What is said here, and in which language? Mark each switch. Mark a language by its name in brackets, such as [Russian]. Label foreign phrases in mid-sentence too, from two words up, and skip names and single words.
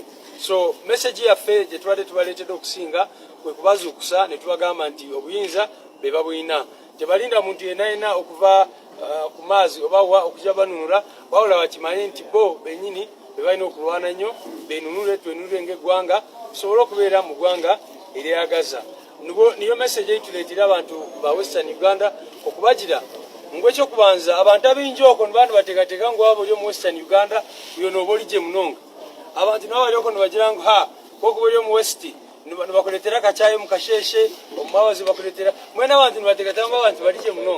[Ganda] So message yaffe gye tubadde tubaleetedde okusinga kwe kubazuukusa ne tubagamba nti obuyinza be babulina. Tebalinda muntu yenna okuva ku maazi oba okujja banunula, wabula bakimanye nti bo bennyini be balina okulwana nnyo, benunule twenunule ng'eggwanga tusobole okubeera mu ggwanga eryeyagaza. [Nyankole] Niyo message eyituleetera abantu ba Western Uganda okubagira ng'ekyokubanza abantu ab'ingi okwo nibantu bateekateeka ng'waba oli omu Western Uganda uyo nooba oli gye munonga. Abantu nabo bali okwo nibagira ngu kwokuba oli omu West nibakuleetera kacaayi mu kasheshe, omubawazi bakuleetera mwena abantu nibateekateeka ngu abantu bali gye munonga.